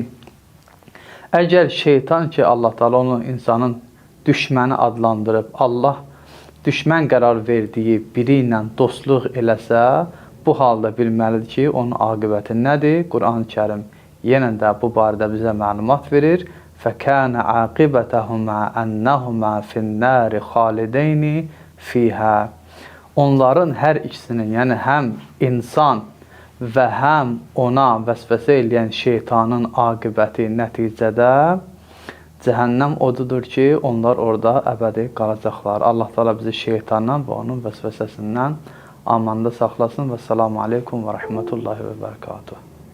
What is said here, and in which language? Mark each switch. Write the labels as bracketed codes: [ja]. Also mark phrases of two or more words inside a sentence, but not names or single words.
[az] Əgər şeytan ki, Allah Teala onu insanın düşməni adlandırıb, Allah düşmən qərar verdiyi biri ilə dostluq eləsə, bu halda bilməlidir ki, onun aqibəti nədir? Quran-ı Kərim yenə də bu barədə bizə məlumat verir. [ar] فَكَانَ عَاقِبَتَهُمَا أَنَّهُمَا فِي النَّارِ خَالِدَيْنِ فِيهَا. [az] Onların hər ikisinin, yəni həm insan və həm ona vəsvəsə eləyən şeytanın aqibəti nəticədə cəhənnəm odudur ki, onlar orada əbədi qalacaqlar. Allah Teala bizi şeytandan və onun vəsvəsəsindən amanda saxlasın və [ar] السلام عليكم ورحمة الله وبركاته.